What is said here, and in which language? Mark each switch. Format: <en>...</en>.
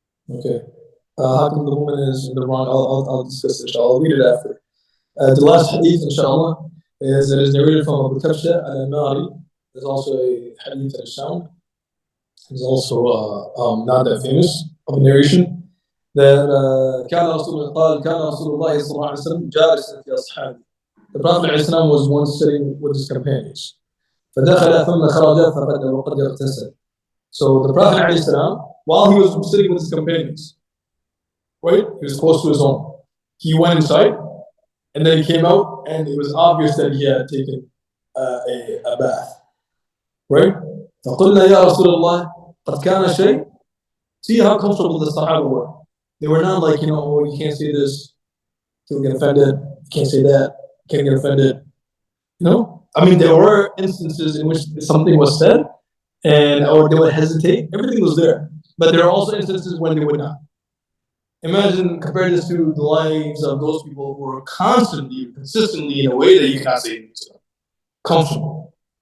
<en>Okay. How come the woman is in the wrong? I'll discuss it inshallah. I'll read it after. The last hadith inshallah is it is narrated from Abu Kabsha al-Nari. There's also a hadith that is sound. It's also not that famous of a narration. That</en> <ar>كان رسول الله صلى الله عليه وسلم جالسا في أصحابه.</ar> <en>The Prophet ﷺ was once sitting with his companions.</en> <ar>فدخل ثم خرج وقد اغتسل.</ar> <en>So the Prophet ﷺ, while he was sitting with his companions, right, he was close to his home. He went inside, and then he came out, and it was obvious that he had taken a bath, right?</en> <ar>فقلنا يا رسول الله قد كان شيء.</ar> <en>See how comfortable the Sahaba were. They were not like, oh, you can't say this, you'll get offended. You can't say that, you can't get offended. I mean, there were instances in which something was said, or they would hesitate. Everything was there, but there are also instances when they would not. Imagine, compare this to the lives of those people who are constantly, consistently in a way that you cannot say anything to them. Comfortable.</en>